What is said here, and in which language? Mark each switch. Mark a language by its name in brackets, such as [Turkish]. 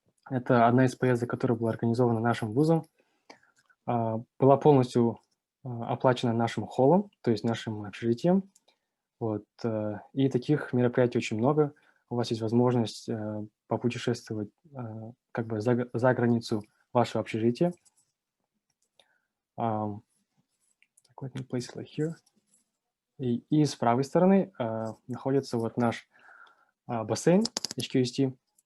[Russian] Это одна из поездок, которая была организована нашим вузом. Была полностью оплачена нашим холлом, то есть нашим общежитием. Вот. И таких мероприятий очень много. У вас есть возможность попутешествовать как бы за границу вашего общежития. [English] Let me place it like here. [Russian] И с правой стороны находится вот наш бассейн HQST.